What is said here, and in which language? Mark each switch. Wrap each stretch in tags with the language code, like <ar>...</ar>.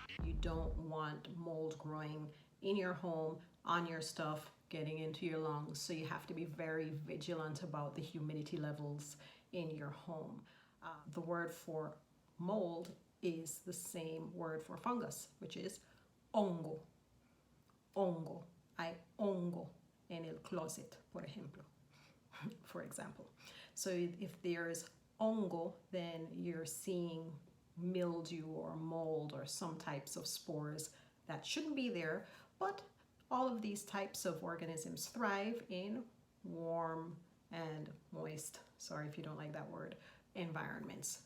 <en>You don't want mold growing in your home, on your stuff, getting into your lungs, so you have to be very vigilant about the humidity levels in your home. The word for mold is the same word for fungus, which is hongo. Hongo.</en> <es>Hay hongo en el closet, por ejemplo.</es> <en>For example. So if there's hongo, then you're seeing mildew or mold or some types of spores that shouldn't be there, but all of these types of organisms thrive in warm and moist, sorry if you don't like that word, environments.</en>